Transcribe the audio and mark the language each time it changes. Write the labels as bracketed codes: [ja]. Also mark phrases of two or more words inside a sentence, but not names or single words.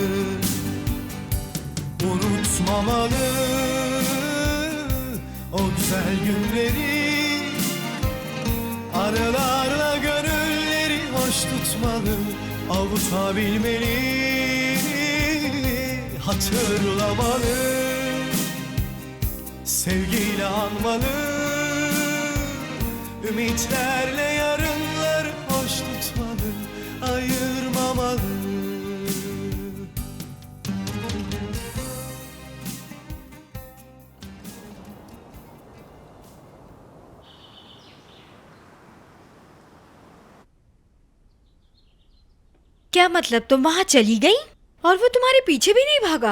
[tr] Unutmamalı o güzel günleri, arılarla gönülleri hoş tutmalı, avutabilmeli, hatırlamalı, sevgiyle anmalı, ümitlerle yarınları hoş tutmalı, ayırmamalı. [hi] क्या मतलब, तुम वहां चली गई और वो तुम्हारे पीछे भी नहीं भागा?